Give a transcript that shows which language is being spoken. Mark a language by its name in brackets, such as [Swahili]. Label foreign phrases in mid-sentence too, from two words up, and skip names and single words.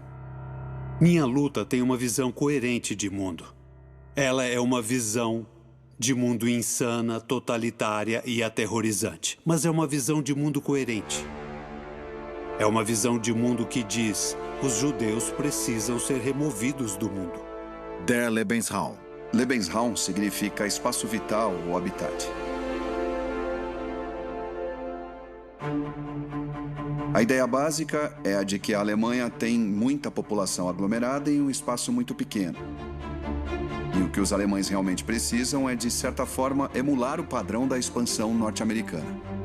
[Portuguese] Minha luta tem uma visão coerente de mundo. Ela é uma visão de mundo insana, totalitária e aterrorizante. Mas é uma visão de mundo coerente. É uma visão de mundo que diz: os judeus precisam ser removidos do mundo. [German] Der Lebensraum. [Portuguese] Lebensraum significa espaço vital ou habitat. A ideia básica é a de que a Alemanha tem muita população aglomerada em um espaço muito pequeno. E o que os alemães realmente precisam é, de certa forma, emular o padrão da expansão norte-americana.